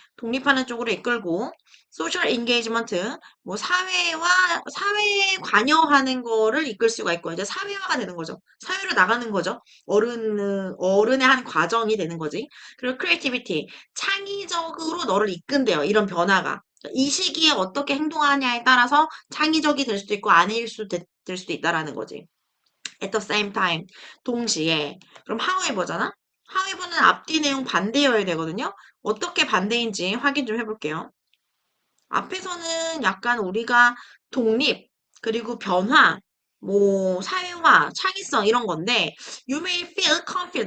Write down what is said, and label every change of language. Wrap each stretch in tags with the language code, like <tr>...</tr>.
<ko>독립하는 쪽으로 이끌고 social engagement, 뭐 사회에 관여하는 거를 이끌 수가 있고 이제 사회화가 되는 거죠. 사회로 나가는 거죠. 어른의 한 과정이 되는 거지. 그리고 creativity, 창의적으로 너를 이끈대요. 이런 변화가. 이 시기에 어떻게 행동하냐에 따라서 창의적이 될 수도 있고 아닐 수도 될 수도 있다라는 거지.</ko> <en>At the same time,</en> <ko>동시에. 그럼 however잖아? however는 앞뒤 내용 반대여야 되거든요. 어떻게 반대인지 확인 좀 해볼게요. 앞에서는 약간 우리가 독립, 그리고 변화, 뭐 사회화, 창의성 이런 건데</ko> <en>you may feel confused.</en>